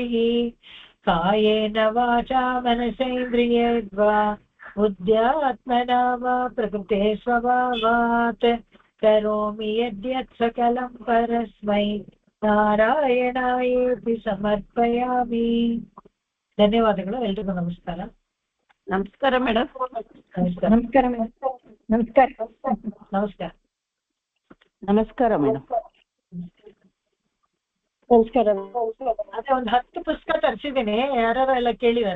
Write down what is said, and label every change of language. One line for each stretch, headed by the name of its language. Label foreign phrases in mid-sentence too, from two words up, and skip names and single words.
Sanskrit: ಕಾಯೇನ ವಾಚಾ ಮನಸೇಂದ್ರಿಯೇರ್ವಾ ಬುದ್ಧ್ಯಾತ್ಮನಾ ವಾ ಪ್ರಕೃತೆ ಸ್ವಭಾವಾತ್ ಕರೋಮಿ ಯದ್ಯತ್ ಸಕಲಂ ಪರಸ್ಮೈ ನಾರಾಯಣಾಯೇತಿ ಸಮರ್ಪಯಾಮಿ.
Kannada: ಧನ್ಯವಾದಗಳು. ಎಲ್ರಿಗೂ ನಮಸ್ಕಾರ. ನಮಸ್ಕಾರ ಮೇಡಮ್. ನಮಸ್ಕಾರ. ನಮಸ್ಕಾರ ಮೇಡಮ್. ನಮಸ್ಕಾರ. ನಮಸ್ಕಾರ. ನಮಸ್ಕಾರ ಮೇಡಮ್. ನಮಸ್ಕಾರ. ಅದೇ ಒಂದು 10 ಪುಸ್ತಕ ತರಿಸಿದ್ದೀನಿ, ಯಾರು ಎಲ್ಲ ಕೇಳಿದ್ದಾರೆ.